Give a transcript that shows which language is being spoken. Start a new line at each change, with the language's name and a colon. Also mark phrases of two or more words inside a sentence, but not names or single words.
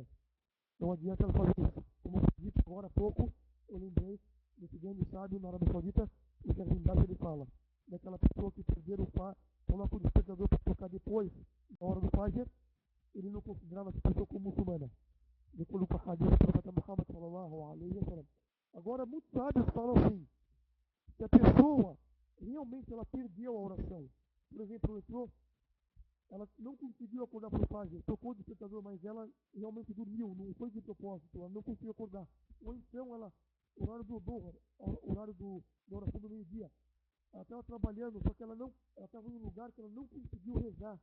Portuguese: Não adianta ela fazer isso. Como eu disse agora há pouco, eu lembrei desse grande sábio na Arábia Saudita, o Sheikh Bin Baz, ele fala, daquela pessoa que perderam o coloca o despertador para tocar depois, na hora do Fajr, ele não considerava essa pessoa como muçulmana. De acordo com a hadith do profeta Muhammad
Arabic: صلى الله عليه وسلم.
Portuguese: Agora, muitos sábios falam assim, se a pessoa realmente ela perdeu a oração, por exemplo, ela entrou, ela não conseguiu acordar para o Fajr, tocou o despertador, mas ela realmente dormiu, não foi de propósito, ela não conseguiu acordar. Ou então ela, horário do Dhuhr, horário da oração do meio-dia, ela estava trabalhando, só que ela estava em um lugar que ela não conseguiu rezar.